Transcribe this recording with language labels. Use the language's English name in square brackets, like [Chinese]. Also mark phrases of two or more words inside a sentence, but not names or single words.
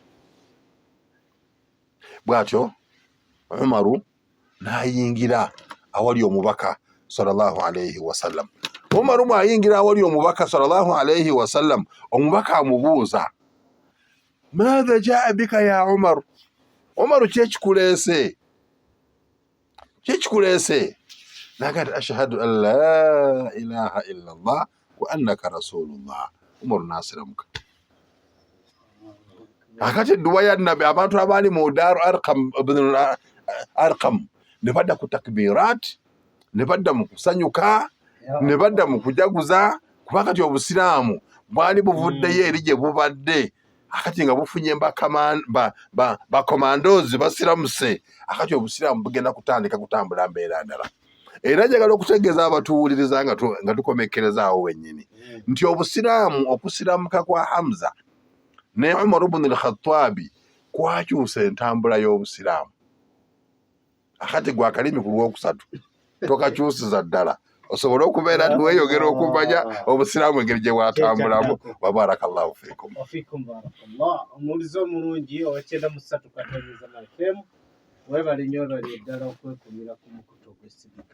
[Ganda] Bw'atyo Umaru n'ayingira awali omubaka [Arabic] صلى الله عليه وسلم. [Ganda] Umaru bw'ayingira awali omubaka [Arabic] صلى الله عليه وسلم, [Ganda] omubaka amubuuza, [Arabic] ماذا جاء بك يا عمر? [Ganda] Umaru kyekikuleese? [Arabic] N'agamba أشهد أن لا إله إلا الله وأنك رسول الله. [Ganda] Umaru n'asiramuka. Akati edduwa ya nabbi, abantu abaali mu Daaru Arqam ne badda ku takbirat, ne badda mu kusanyuka, ne badda mu kujaguza, kuba kati obusiraamu bwali buvuddeyo eri gye bubadde. Akati nga bufunye bakomandozi basiramuse, akati obusiraamu bugenda kutandika kutambula mbeera ndala. Era njagala okutegeeza abatuwuliriza nga tukomekkereza awo wennyini nti obusiraamu okusiramuka kwa Hamza ne Umar ibn al-Khattabi kwakyusa entambula y'obusiraamu. Akati gwa kalimi ku lwokusatu tokakyusiza ddala, osobola okubeera nti weeyogera okumanya obusiraamu engeri gye bwatambulamu. [Arabic] وبارك الله فيكم. [Ganda] Omulizo omulungi owekyenda mu 3 Katonda FM, webale nnyo olwali eddala okwekumira ku mukutu ogw'essigika.